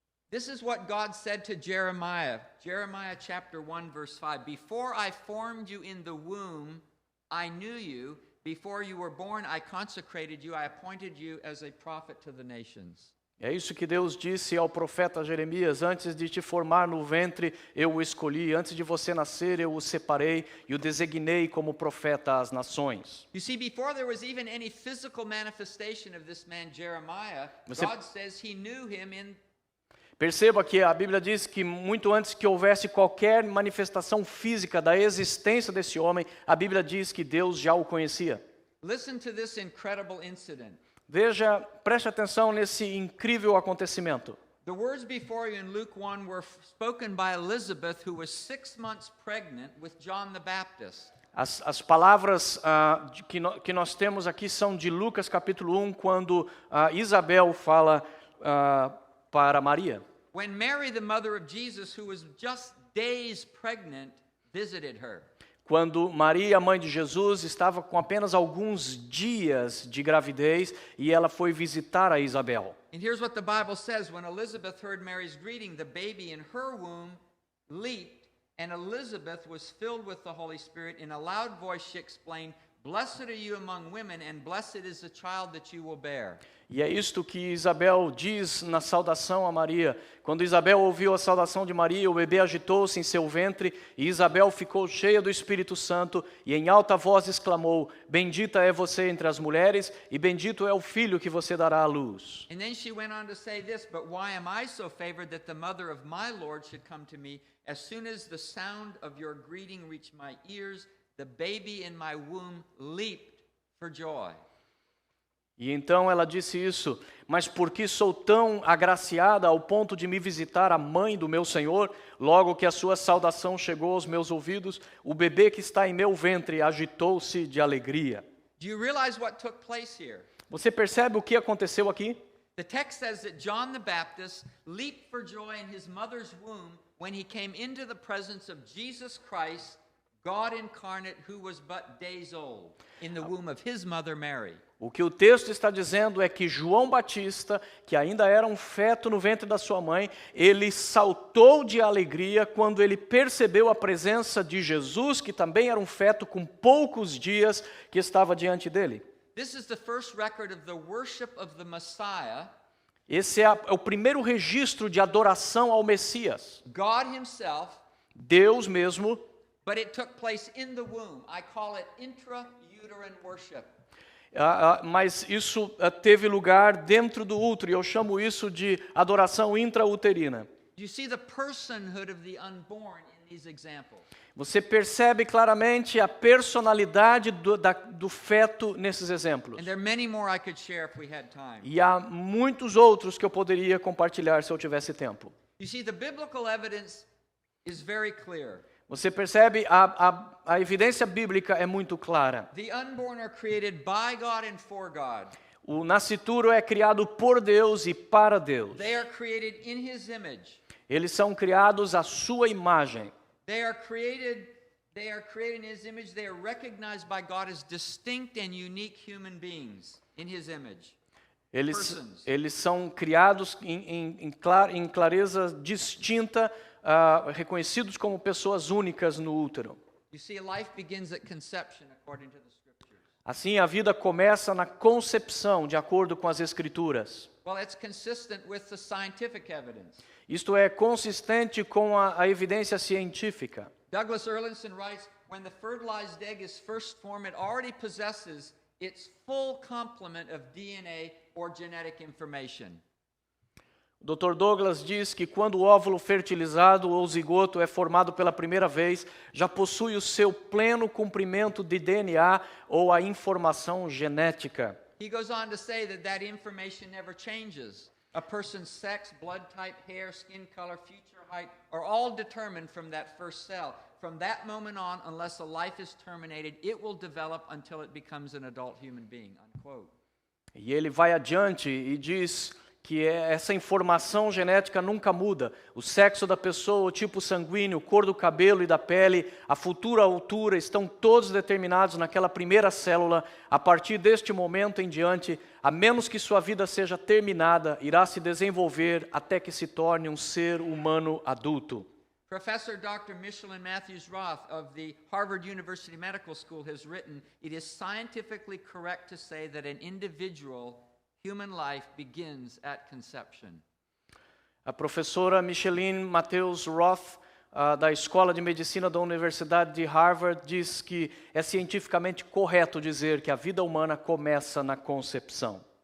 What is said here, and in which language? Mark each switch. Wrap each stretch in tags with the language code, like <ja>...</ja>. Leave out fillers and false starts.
<en>This is what God said to Jeremiah. Jeremiah chapter 1 verse 5. Before I formed you in the womb, I knew you. Before you were born, I consecrated you. I appointed you as a prophet to the nations.</en> <pt>É isso que Deus disse ao profeta Jeremias: antes de te formar no ventre, eu o escolhi. Antes de você nascer, eu o separei e o designei como profeta às nações.</pt> <en>You see, before there was even any physical manifestation of this man Jeremiah, God says he knew him in.</en> <pt>Perceba que a Bíblia diz que muito antes que houvesse qualquer manifestação física da existência desse homem, a Bíblia diz que Deus já o conhecia.</pt> <en>Listen to this incredible incident.</en> <pt>Veja, preste atenção nesse incrível acontecimento.</pt> <en>The words before you in Luke 1 were spoken by Elizabeth, who was 6 months pregnant with John the Baptist.</en> <pt>As palavras que nós temos aqui são de Lucas capítulo 1, quando Isabel fala para Maria.</pt> <en>When Mary, the mother of Jesus, who was just days pregnant, visited her.</en> <pt>Quando Maria, mãe de Jesus, estava com apenas alguns dias de gravidez e ela foi visitar a Isabel.</pt> <en>And here's what the Bible says: when Elizabeth heard Mary's greeting, the baby in her womb leaped, and Elizabeth was filled with the Holy Spirit. In a loud voice she explained, "Blessed are you among women, and blessed is the child that you will bear."</en> <pt>E é isto que Isabel diz na saudação a Maria. Quando Isabel ouviu a saudação de Maria, o bebê agitou-se em seu ventre, e Isabel ficou cheia do Espírito Santo, e em alta voz exclamou: "Bendita é você entre as mulheres, e bendito é o filho que você dará à luz."</pt> <en>And then she went on to say this, "But why am I so favored that the mother of my Lord should come to me? As soon as the sound of your greeting reached my ears, the baby in my womb leaped for joy."</en> <pt>E então ela disse isso: "Mas por que sou tão agraciada ao ponto de me visitar a mãe do meu Senhor? Logo que a sua saudação chegou aos meus ouvidos, o bebê que está em meu ventre agitou-se de alegria."</pt> <en>Do you realize what took place here?</en> <pt>Você percebe o que aconteceu aqui?</pt> <en>The text says that John the Baptist leaped for joy in his mother's womb when he came into the presence of Jesus Christ, God incarnate, who was but days old, in the womb of his mother Mary.</en> <pt>O que o texto está dizendo é que João Batista, que ainda era um feto no ventre da sua mãe, ele saltou de alegria quando ele percebeu a presença de Jesus, que também era um feto com poucos dias, que estava diante dele.</pt> <en>This is the first record of the worship of the Messiah.</en> <pt>Esse é o primeiro registro de adoração ao Messias.</pt> <en>God himself,</en> <pt>Deus mesmo,</pt> <en>but it took place in the womb. I call it intrauterine worship.</en> <pt>Mas isso teve lugar dentro do útero, e eu chamo isso de adoração intrauterina.</pt> <en>You see the personhood of the unborn in these examples.</en> <pt>Você percebe claramente a personalidade do feto nesses exemplos.</pt> <en>And there are many more I could share if we had time.</en> <pt>E há muitos outros que eu poderia compartilhar se eu tivesse tempo.</pt> <en>You see, the biblical evidence is very clear.</en> <pt>Você percebe, a evidência bíblica é muito clara.</pt> <en>The unborn are created by God and for God.</en> <pt>O nascituro é criado por Deus e para Deus.</pt> <en>They are created in his image.</en> <pt>Eles são criados à sua imagem.</pt> <en>They are created in his image. They are recognized by God as distinct and unique human beings in his image.</en> <pt>Eles são criados em clareza distinta, reconhecidos como pessoas únicas no útero.</pt> <en>You see, life begins at conception according to the scriptures.</en> <pt>Assim, a vida começa na concepção, de acordo com as Escrituras.</pt> <en>Well, it's consistent with the scientific evidence.</en> <pt>Isto é consistente com a evidência científica.</pt> <en>Douglas Erlandson writes, when the fertilized egg is first formed, it already possesses its full complement of DNA or genetic information.</en> <pt>O Dr. Douglas diz que quando o óvulo fertilizado ou zigoto é formado pela primeira vez, já possui o seu pleno comprimento de DNA ou a informação genética.</pt> <en>He goes on to say that information never changes. A person's sex, blood type, hair, skin color, future height are all determined from that first cell. From that moment on, unless a life is terminated, it will develop until it becomes an adult human being, unquote.</en> <pt>E ele vai adiante e diz que essa informação genética nunca muda. O sexo da pessoa, o tipo sanguíneo, cor do cabelo e da pele, a futura altura, estão todos determinados naquela primeira célula. A partir deste momento em diante, a menos que sua vida seja terminada, irá se desenvolver até que se torne um ser humano adulto.</pt> <en>Professor Dr. Michelin Matthews Roth of the Harvard University Medical School has written, it is scientifically correct to say that an individual human life begins at conception.</en> <pt>A professora Michelin Matthews Roth, da Escola de Medicina da Universidade de Harvard, diz que é cientificamente correto dizer que a vida humana começa na concepção.</pt>